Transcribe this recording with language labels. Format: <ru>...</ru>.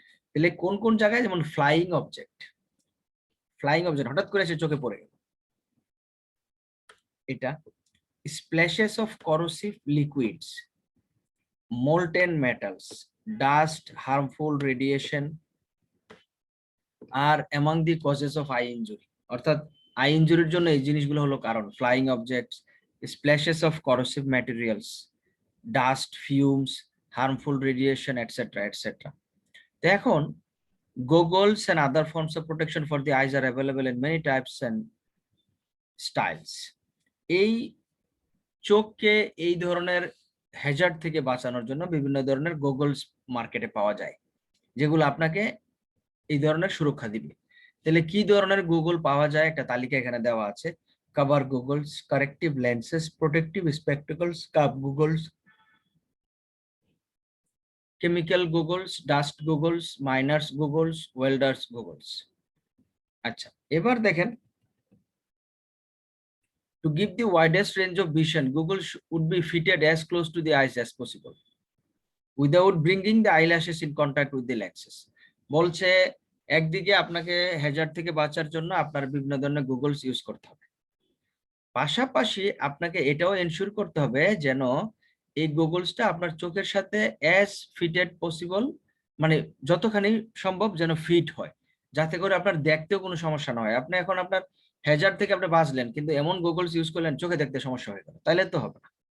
<bn>তাহলে কোন কোন জায়গায়, যেমন ফ্লাইং অবজেক্ট, হঠাৎ করে এসে চোখে পড়ে গেল, এটা</bn> <en>Splashes of corrosive liquids, molten metals, dust, harmful radiation are among the causes of eye injury।</en> <bn>অর্থাৎ আই ইনজুরির জন্য এই জিনিসগুলো হলো কারণ, flying objects, স্প্ল্যাশেস of corrosive materials, dust, fumes, harmful radiation, etcetera etcetera. তো এখন</bn> <en>goggles and other forms of protection for the eyes are available in many types and styles।</en> <bn>এই চোখকে এই ধরনের হ্যাজার্ড থেকে বাঁচানোর জন্য বিভিন্ন ধরনের গোগলস মার্কেটে পাওয়া যায়, যেগুলো আপনাকে এই ধরনের সুরক্ষা দিবে। তাহলে কি ধরনের গুগল পাওয়া যায় একটা তালিকা এখানে দেওয়া আছে। Cover Google's, corrective lenses, protective স্পেকটেকলস, cup Google's, chemical Google's, dust Google's, minors Google's, welders Google's. আচ্ছা, এবার দেখেন,</bn> <en>to give the widest range of vision, Google would be fitted as close to the eyes as possible without bringing the eyelashes in contact with the lenses।</en> <bn>বলছে একদিকে আপনাকে Hazard থেকে বাঁচার জন্য আপনার বিভিন্ন ধরনের গুগলস ইউজ করতে হবে, পাশাপাশি আপনাকে এটাও এনশিওর করতে হবে যেন এই গুগলসটা আপনার চোখের সাথে অ্যাজ ফিটেড পসিবল, মানে যতখানি সম্ভব যেন ফিট হয়, যাতে করে আপনার দেখতেও কোনো সমস্যা না হয়। আপনি এখন আপনার হ্যাজার্ড থেকে আপনি বাঁচলেন, কিন্তু এমন গুগলস ইউজ করলেন চোখে দেখতে সমস্যা হয়ে গেল, তাহলে তো হবে না।</bn>